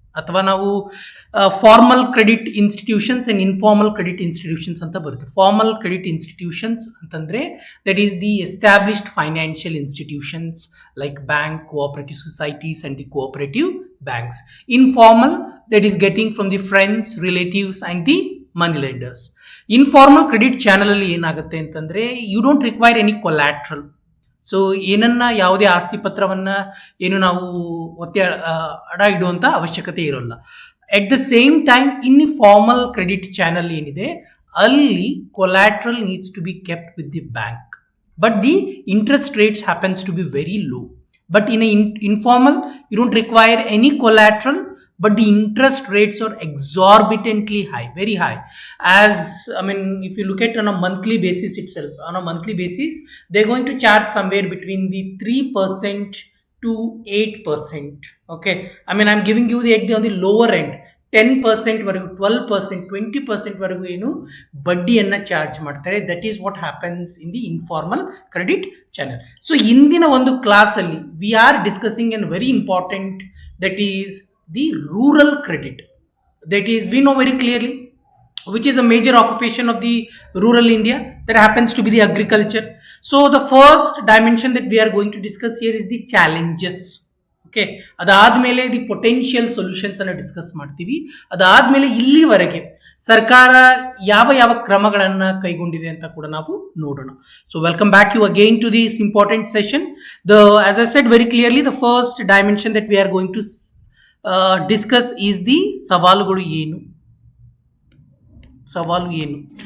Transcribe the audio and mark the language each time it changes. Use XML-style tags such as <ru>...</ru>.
<kn>ಅಥವಾ ನಾವು</kn> <en>formal credit institutions and informal credit institutions</en> <kn>ಅಂತ ಬರುತ್ತೆ.</kn> <en>Formal credit institutions ಅಂತಂದ್ರೆ that is the established financial institutions like bank, cooperative societies and the cooperative banks. Informal that is getting from the friends, relatives and the money lenders. Informal credit channel</en> <kn>ಅಲ್ಲಿ ಏನಾಗುತ್ತೆ ಅಂತಂದ್ರೆ</kn> <en>you don't require any collateral.</en> <kn>So ಏನನ್ನ ಯಾವುದೇ ಆಸ್ತಿ ಪತ್ರವನ್ನ ಏನು ನಾವು ಅಡ ಇಡುವಂತ ಅವಶ್ಯಕತೆ ಇರೋಲ್ಲ.</kn> <en>at the same time in formal credit channel</en> <kn>ಏನಿದೆ ಅಲ್ಲಿ</kn> <en>Collateral needs to be kept with the bank, but the interest rates happens to be very low. But in an informal, you don't require any collateral, but the interest rates are exorbitantly high, very high. As if you look at on a monthly basis itself, on a monthly basis, they're going to charge somewhere between the 3% to 8%. Okay, I'm giving you the on the lower end.</en> <kn>10% ವರೆಗೂ, 12%, 20% ವರೆಗೂ ಏನು ಬಡ್ಡಿಯನ್ನು charge ಮಾಡ್ತಾರೆ.</kn> <en>That is what happens in the informal credit channel.</en> <kn>So ಇಂದಿನ ಒಂದು ಕ್ಲಾಸಲ್ಲಿ</kn> <en>We are discussing an very important, that is the rural credit. That is we know very clearly which is a major occupation of the rural India, that happens to be the agriculture. So the first dimension that we are going to discuss here is the challenges.</en> <kn>Okay, ಅದಾದ್ಮೇಲೆ the potential solutions ಅನ್ನು discuss ಮಾಡ್ತೀವಿ. ಅದಾದ್ಮೇಲೆ ಇಲ್ಲಿವರೆಗೆ ಸರ್ಕಾರ ಯಾವ ಯಾವ ಕ್ರಮಗಳನ್ನ ಕೈಗೊಂಡಿದೆ ಅಂತ ಕೂಡ ನಾವು ನೋಡೋಣ.</kn> <en>So welcome back you again to this important session. As I said very clearly, the first dimension that we are going to discuss is the</en> <kn>ಸವಾಲುಗಳು ಏನು. ಸವಾಲು ಏನು?</kn>